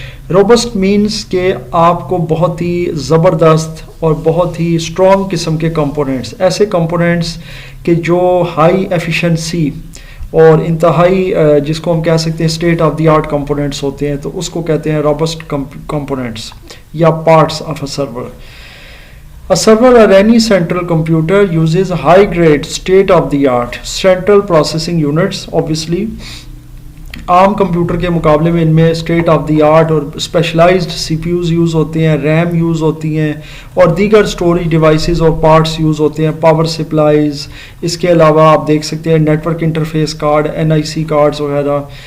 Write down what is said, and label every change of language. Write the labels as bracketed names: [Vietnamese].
[Urdu] Robust means کہ آپ کو بہت ہی زبردست اور بہت ہی اسٹرانگ قسم کے کمپوننٹس، ایسے کمپوننٹس کہ جو ہائی ایفیشنسی اور انتہائی جس کو ہم کہہ سکتے ہیں state of the art components ہوتے ہیں، تو اس کو کہتے ہیں روبسٹ کمپوننٹس یا parts of a server. [English] A server or any central computer uses high-grade, state-of-the-art central processing units. [Urdu] Obviously, عام کمپیوٹر کے مقابلے میں ان میں اسٹیٹ آف دی آرٹ اور اسپیشلائزڈ سی پی یوز یوز ہوتے ہیں، ریم یوز ہوتی ہیں اور دیگر اسٹوریج ڈیوائسیز اور پارٹس یوز ہوتے ہیں، پاور سپلائز. اس کے علاوہ آپ دیکھ سکتے ہیں net work interface card, NIC cards وغیرہ.